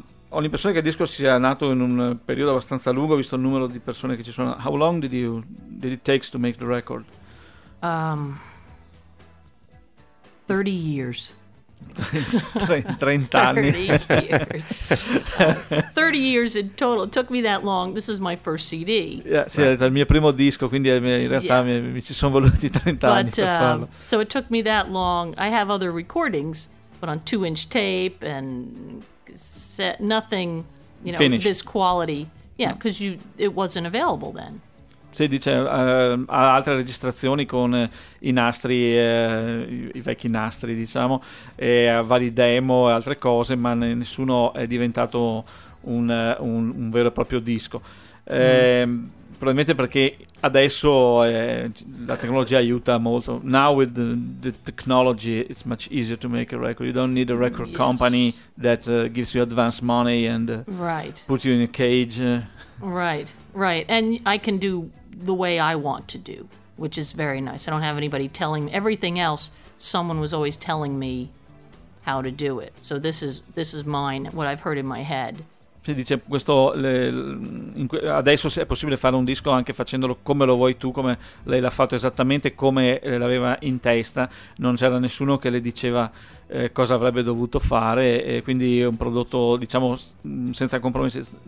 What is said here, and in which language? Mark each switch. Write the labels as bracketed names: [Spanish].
[Italian] Ho l'impressione che il disco sia nato in un periodo abbastanza lungo, visto il numero di persone che ci sono. [English] How long did it take to make the record? 30 years. [Italian] 30 anni. [English] 30 years in total. It took me that long. This is my first CD. [Italian] Yeah, sì, right. È il mio primo disco, quindi in realtà mi ci sono voluti 30 anni per farlo. [English] So it took me that long. I have other recordings, but on 2-inch tape and set, nothing, you know, finished. This quality. Yeah, because it wasn't available then. [Italian] Sì, dice, ha altre registrazioni con i nastri, i vecchi nastri, diciamo, e vari demo e altre cose, ma nessuno è diventato un vero e proprio disco. Probabilmente perché adesso la tecnologia aiuta molto. [English] Now with the technology, it's much easier to make a record. You don't need a record company that gives you advance money and put you in a cage. Right. And I can do the way I want to do, which is very nice. I don't have anybody telling me everything else. Someone was always telling me how to do it. So this is mine, what I've heard in my head. [Italian] Si dice questo, adesso è possibile fare un disco anche facendolo come lo vuoi tu, come lei l'ha fatto, esattamente come l'aveva in testa. Non c'era nessuno che le diceva cosa avrebbe dovuto fare, e quindi è un prodotto, diciamo, senza compromessi.